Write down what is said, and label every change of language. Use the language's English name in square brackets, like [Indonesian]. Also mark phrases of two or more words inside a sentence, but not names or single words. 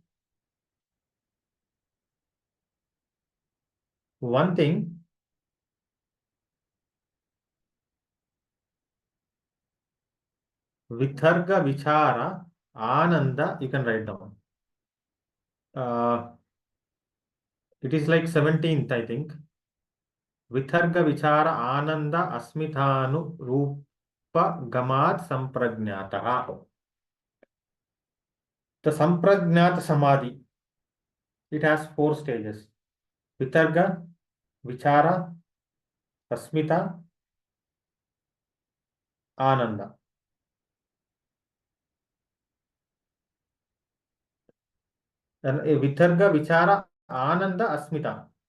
[English] One thing, [Sanskrit] Vitharga Vichara Ananda, [English] you can write down. It is like 17th, I think. [Sanskrit] Vitharga Vichara Ananda Asmithanu Rupa Gamat Sampragnataha. [English] The [Sanskrit] Sampragnat Samadhi, [English] it has 4 stages. [Sanskrit] Vitarga, Vichara, Asmita, Ananda. And a Vitarga, Vichara, Ananda, Asmita.